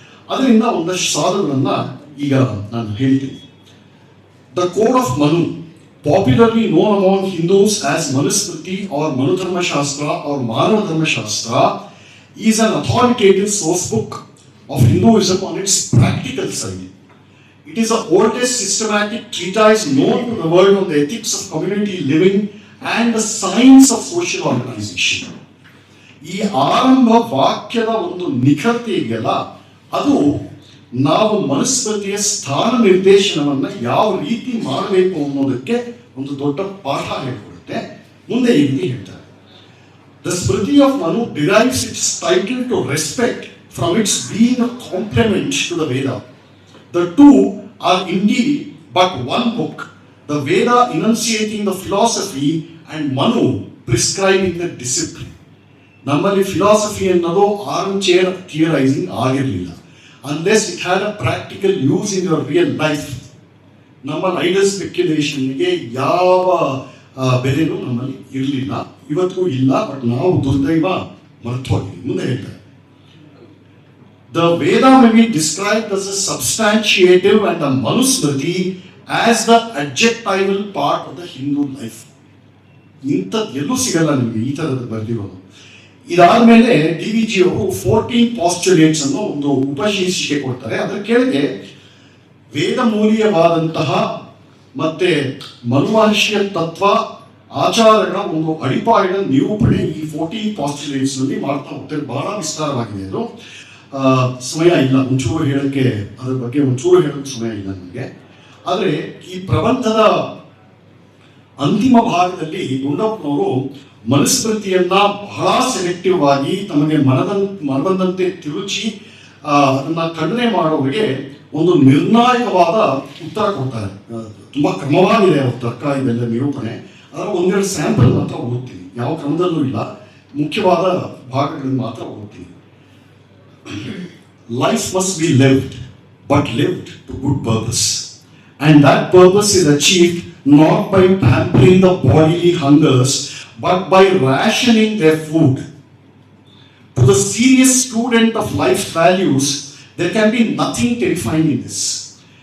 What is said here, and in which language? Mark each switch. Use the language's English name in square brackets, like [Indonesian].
[Kannada] ಅದರಿಂದ ಒಂದಷ್ಟು ಸಾಧುಗಳನ್ನ ಈಗ ನಾನು ಹೇಳ್ತೀನಿ. [English] The code of Manu, popularly known among Hindus as Manusmriti or Manudharmashastra or Manava Dharmashastra, is an authoritative source book of Hinduism on its practical side. It is the oldest systematic treatise known to the world on the ethics of community living and the science of social organization. [Kannada] ಈ ಆರಂಭ ವಾಕ್ಯದ ಒಂದು ನಿಖರತೆ ಇದೆಯಲ್ಲ, ಅದು ನಾವು ಮನುಸ್ಮೃತಿಯ ಸ್ಥಾನ ನಿರ್ದೇಶನವನ್ನ ಯಾವ ರೀತಿ ಮಾಡಬೇಕು ಅನ್ನೋದಕ್ಕೆ ಒಂದು ದೊಡ್ಡ ಪಾಠ ಹೇಳಿಕೊಡುತ್ತೆ. ಮುಂದೆ ಈ ರೀತಿ ಹೇಳ್ತಾರೆ. [English] The Smriti of Manu derives its title to respect from its being a complement to the Veda. The two are indeed but one book, the Veda enunciating the philosophy and Manu prescribing the discipline. [Kannada] ನಮ್ಮಲ್ಲಿ philosophy ಅನ್ನೋದು ಆರ್ಮ್ಚೇರ್ ಥಿಯರೈಸಿಂಗ್ ಆಗಿರಲಿಲ್ಲ, [English] Unless it had a practical use in your real life. [Kannada] ನಮ್ಮ idle ಸ್ಪೆಕ್ಯುಲೇಷನ್ಗೆ ಯಾವ ಬೆಲೆನೂ ನಮ್ಮಲ್ಲಿ ಇರಲಿಲ್ಲ, ಇವತ್ತಿಗೂ ಇಲ್ಲ. ಬಟ್ ನಾವು ದುರ್ದೈವ ಮರ್ತು ಹೋಗಿದ್ದೀವಿ. ಮುಂದೆ ಹೇಳ್ತಾರೆ, [English] the Veda may be described as a substantiative and the Manusmriti as the adjectival part of the Hindu life. [Kannada] ಇಂಥದ್ದು ಎಲ್ಲೂ ಸಿಗಲ್ಲ ನಿಮಗೆ ಈ ಥರದ ಬರೆದಿರೋದು. ಇದಾದ್ಮೇಲೆ DVG ಅವರು 14 ಪಾಸ್ಚುಲೇಟ್ಸ್ ಅನ್ನೋ ಒಂದು ಉಪಶೀರ್ಷಿಕೆ ಕೊಡ್ತಾರೆ. ಅದರ ಕೆಳಗೆ ವೇದ ಮೂಲೀಯವಾದಂತಹ ಮತ್ತೆ ಮನುಮಹರ್ಷಿಯ ತತ್ವ ಆಚಾರಗಳ ಒಂದು ಅಡಿಪಾಯದ ನಿರೂಪಣೆ ಈ 14 ಪಾಸ್ಟುಲೇಟ್ಸ್ ನಲ್ಲಿ ಮಾಡ್ತಾ ಹೋಗ್ತಾರೆ. ಬಹಳ ವಿಸ್ತಾರವಾಗಿದೆ ಅದು. ಸಮಯ ಇಲ್ಲ ಒಂಚೂರು ಹೇಳಕ್ಕೆ, ಅದ್ರ ಬಗ್ಗೆ ಒಂಚೂರು ಹೇಳಕ್ಕೆ ಸಮಯ ಇಲ್ಲ ನನಗೆ. ಆದರೆ ಈ ಪ್ರಬಂಧದ ಅಂತಿಮ ಭಾಗದಲ್ಲಿ ಗುಂಡಪ್ಪನವರು ಮನುಸ್ಮೃತಿಯನ್ನ ಬಹಳ ಸೆಲೆಕ್ಟಿವ್ ಆಗಿ ತಮಗೆ ಮನಬಂದಂತೆ ತಿರುಚಿ ಅದನ್ನ ಖಂಡನೆ ಮಾಡೋರಿಗೆ ಒಂದು ನಿರ್ಣಾಯಕವಾದ ಉತ್ತರ ಕೊಡ್ತಾರೆ. ತುಂಬಾ ಕ್ರಮವಾಗಿದೆ ಅವ್ರ ತರ್ಕ, ಇದೆಲ್ಲ ನಿರೂಪಣೆ. ಅದರ ಒಂದೆರಡು ಸ್ಯಾಂಪಲ್ ಮಾತ್ರ ಓದ್ತೀನಿ, ಯಾವ ಕ್ರಮದಲ್ಲೂ ಇಲ್ಲ, ಮುಖ್ಯವಾದ ಭಾಗಗಳನ್ನು ಮಾತ್ರ ಓದ್ತೀನಿ. [English] Life must be lived, but lived to good purpose. And that purpose is achieved not by pampering the bodily hungers, but by rationing their food. To the serious student of life's values, there can be nothing terrifying in this.